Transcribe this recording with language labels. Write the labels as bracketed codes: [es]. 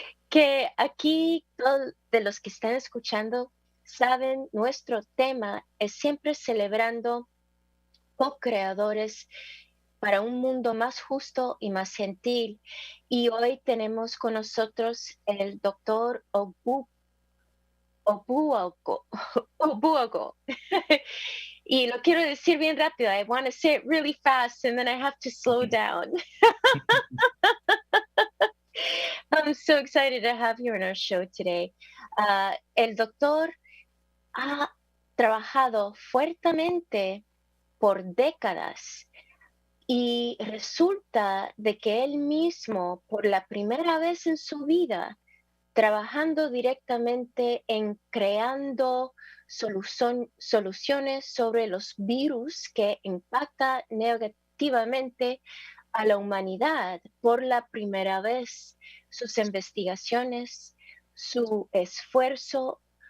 [es] Que aquí todos de los que están escuchando saben, nuestro tema es siempre celebrando co-creadores para un mundo más justo y más gentil. Y hoy tenemos con nosotros el doctor Ogbuagu. Y lo quiero decir bien rápido. [en] I want to say it really fast and then I have to slow down. I'm so excited to have you on our show today. [es] El doctor ha trabajado fuertemente por décadas y resulta de que él mismo, por la primera vez en su vida, trabajando directamente en creando soluciones sobre los virus que impactan negativamente a la humanidad, por la primera vez, sus investigaciones, su esfuerzo,